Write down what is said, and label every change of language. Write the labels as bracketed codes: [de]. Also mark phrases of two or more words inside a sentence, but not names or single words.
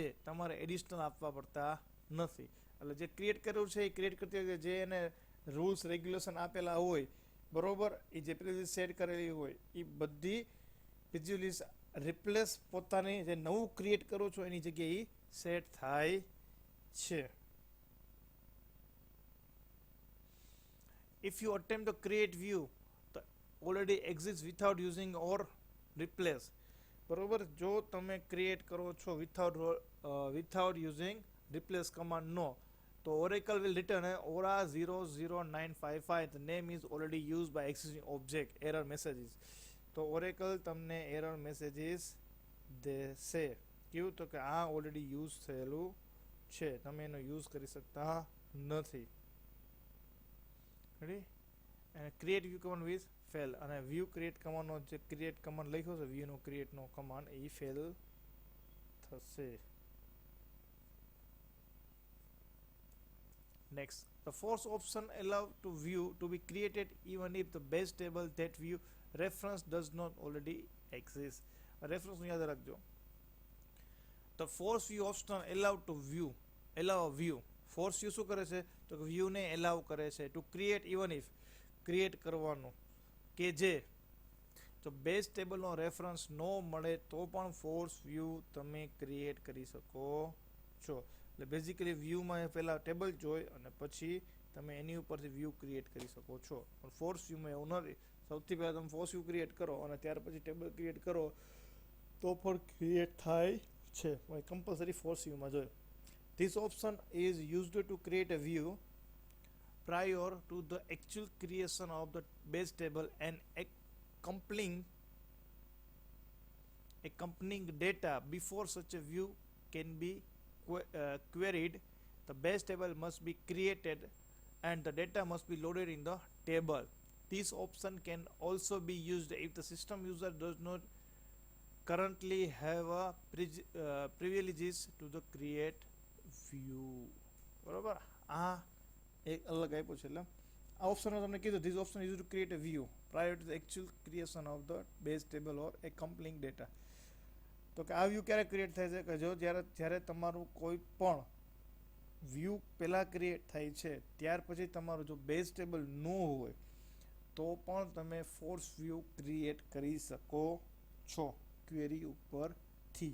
[gu] તમારે એડિશનલ આપવા પડતા નથી. એટલે જે ક્રિએટ કર્યું છે એ ક્રિએટ કરતી વખતે જે એને [en] rules regulation [gu] આપેલા હોય, બરોબર, એ જે પ્રિવિયસ સેટ કરેલી હોય એ બધી [en] previous replace [gu] પોતાની જે નવું ક્રિએટ કરો છો એની જગ્યાએ સેટ થાય છે. [en] If you attempt to create view that already exists without using or replace, [gu] બરોબર, જો તમે ક્રિએટ કરો છો [en] without using replace command [gu] નો, તો [en] Oracle will return Aura 00955, the name is already used by existing object, error messages. [gu] તો Oracle તમને [en] error messages [gu] દેશે. કેવું? તો કે આ [en] already use [gu] થયેલું છે, તમે એનો યુઝ કરી શકતા નથી. રેડી? અને [en] create view command with fail, [gu] અને [en] view create [gu] કમાન્ડનો જે [en] create command [gu] લખ્યો છે વ્યૂનો ક્રિએટનો કમાન્ડ એ ફેલ થશે. [en] Next, the force option allow to view to be created even if the base table that view reference does not already exist. [gu] રેફરન્સ યાદ રાખજો. [en] The force view option allow to view, allow a view. force view [gu] શું કરે છે? તો વ્યૂને એલાવ કરે છે [en] to create even if, [gu] ક્રિએટ કરવાનું, કે જે તો [en] base table [gu] રેફરન્સ ન મળે તો પણ [en] force view [gu] તમે ક્રિએટ કરી શકો છો. એટલે બેઝિકલી વ્યૂમાં પહેલાં ટેબલ જોઈ અને પછી તમે એની ઉપરથી [en] view create [gu] કરી શકો છો. પણ [en] force view [gu] એવું નથી. સૌથી પહેલાં તમે [en] force view create [gu] કરો અને ત્યાર પછી [en] table create [gu] કરો તો પણ ક્રિએટ થાય છે. [en] compulsory force view [gu] જોઈએ. [en] This option is used to create a view prior to the actual creation of the base table and accompanying data. Before such a view can be queried, the base table must be created and the data must be loaded in the table. This option can also be used if the system user does not currently have a privileges to the create view. [gu] બરોબર, આ એક અલગ આપ્યું છે. એટલે આ ઓપ્શનમાં તમને કીધું [en] this option use to create a view prior to the actual creation of the base table or accompanying data. [gu] તો કે આ વ્યૂ ક્યારે ક્રિએટ થાય છે? કે જો જ્યારે તમારું કોઈ પણ વ્યૂ પહેલાં ક્રિએટ થાય છે ત્યાર પછી તમારું જો [en] base table [gu] ન હોય તો પણ તમે [en] force view create [gu] કરી શકો છો ક્વેરી ઉપરથી.